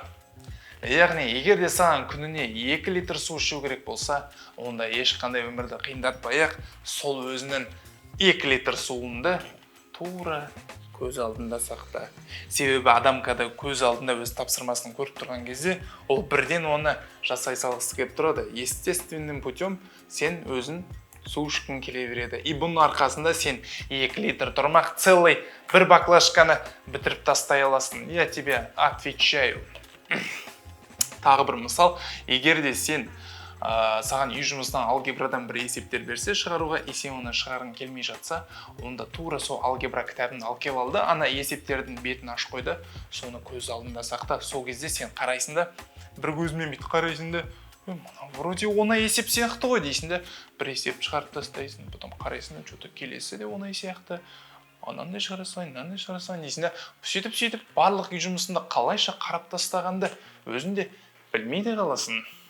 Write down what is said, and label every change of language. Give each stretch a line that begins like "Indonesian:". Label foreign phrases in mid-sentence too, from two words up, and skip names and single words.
Kazakh: Яғни, егер де саған күніне 2 литр су ішу керек болса, онда ешқандай өмірді қиындатпай-ақ, сол өзінің 2 литр суыңды тура көз алдында сақта. Себебі адам kada көз алдында өз тапсырмасын көріп тұрған кезде, ол бірден оны жасай салғысы келіп тұрады.
Russian: Естественным путем
Kazakh: сен өзің су ішкің келе береді. И бұның арқасында сен 2 литр тұрмақ целый бір баклажканы бітіріп тастай аласың.
Russian: Я тебе отвечаю.
Kazakh: Тағы бір мысал, егер де сен саған үй жұмысынан алгебрадан бір есептер берсе шығаруға, и сен оны шығарғың келмей жатса, онда тура сол алгебра кітабын алып келіп алды, ана есептердің бетін ашып қойды, соны көз алдында сақта. Сол кезде сен қарайсың да, бір көзімен бүйтіп қарайсың да, вроде оңай есеп сияқты ғой дейсің де, бір есеп шығарып тастайсың, потом қарайсың да, что-то келесі де оңай сияқты, анандай шығара салайын дейсің де, сөйтіп барлық үй жұмысында қалайша қарап тастағанды өзінде білмейді қаласың.